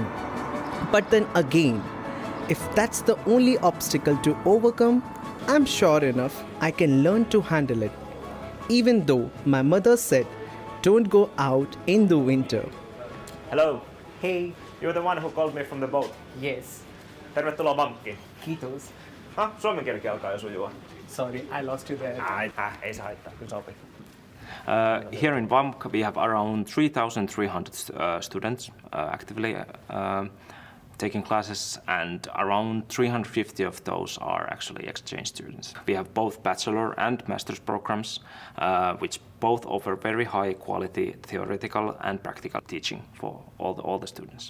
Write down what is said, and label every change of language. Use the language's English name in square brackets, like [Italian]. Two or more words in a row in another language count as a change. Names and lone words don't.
[English] But then again, if that's the only obstacle to overcome, I'm sure enough I can learn to handle it. even though my mother said don't go out in the winter. Hello. Hey. You're the one who called me from the boat. Yes. [Finnish] Tervetuloa pankkiin. Kiitos. Suomen kielikin alkaa jo sujua. [English] Sorry, I lost you there. [Finnish] Ei se haittaa, kyllä sopii. [English] Here in VAMK we have around 3,300 students actively taking classes, and around 350 of those are actually exchange students. We have both bachelor and master's programs, which both offer very high quality theoretical and practical teaching for all the students.